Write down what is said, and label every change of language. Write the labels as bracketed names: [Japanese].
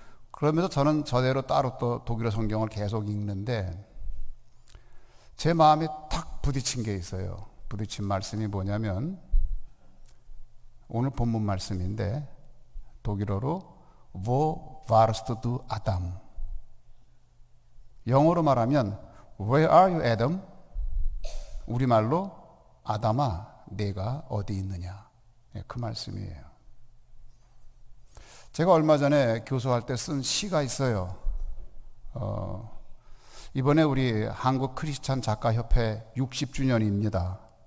[Korean] 그러면서 저는 저대로 따로 또 독일어 성경을 계속 읽는데 제 마음에 탁 부딪힌 게 있어요. 부딪힌 말씀이 뭐냐면 오늘 본문 말씀인데 독일어로 [German] Wo warst du, Adam? [Korean] 영어로 말하면 [English] Where are you, Adam? [Korean] 우리말로 아담아, 내가 어디 있느냐? 그 말씀이에요. 제가 얼마 전에 교수할 때 쓴 시가 있어요. 이번에 우리 한국 크리스찬 작가협회 60주년입니다.